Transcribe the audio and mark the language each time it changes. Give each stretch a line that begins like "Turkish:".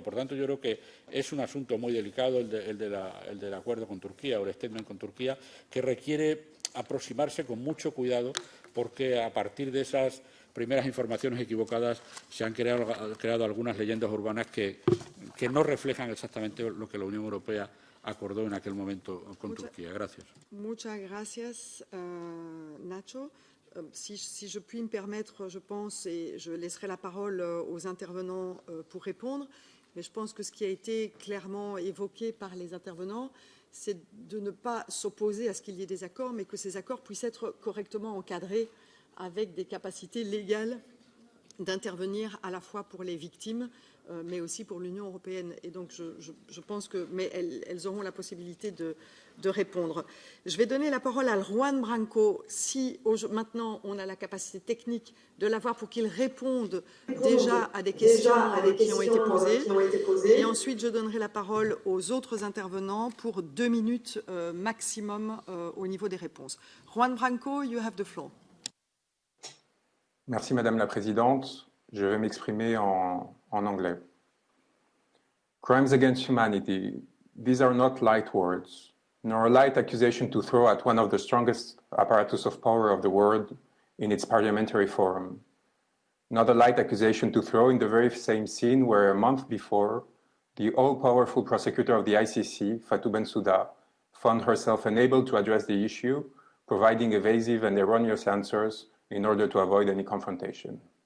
Spanish: Por tanto, yo creo que es un asunto muy delicado el del acuerdo con Turquía o el statement con Turquía, que requiere aproximarse con mucho cuidado, porque a partir de esas primeras informaciones equivocadas se han creado algunas leyendas urbanas que no reflejan exactamente lo que la Unión Europea acordó en aquel momento con Turquía. Gracias. Muchas gracias, Nacho.
French: Si je puis me permettre, je pense, et je laisserai la parole aux intervenants pour répondre, mais je pense que ce qui a été clairement évoqué par les intervenants, c'est de ne pas s'opposer à ce qu'il y ait des accords, mais que ces accords puissent être correctement encadrés avec des capacités légales d'intervenir à la fois pour les victimes, mais aussi pour l'Union européenne. Et donc, je pense que, mais elles auront la possibilité de répondre. Je vais donner la parole à Juan Branco. Si maintenant on a la capacité technique de l'avoir pour qu'il réponde déjà à des questions qui ont été posées. Et ensuite, je donnerai la parole aux autres intervenants pour 2 minutes maximum au niveau des réponses.
English: Juan Branco, you have the floor.
French: Merci Madame la Présidente. Je vais m'exprimer en anglais.
English: Crimes against humanity, these are not light words, nor a light accusation to throw at one of the strongest apparatus of power of the world in its parliamentary forum. Not a light accusation to throw in the very same scene where a month before, the all-powerful prosecutor of the ICC, Fatou Bensouda, found herself unable to address the issue, providing evasive and erroneous answers in order to avoid any confrontation.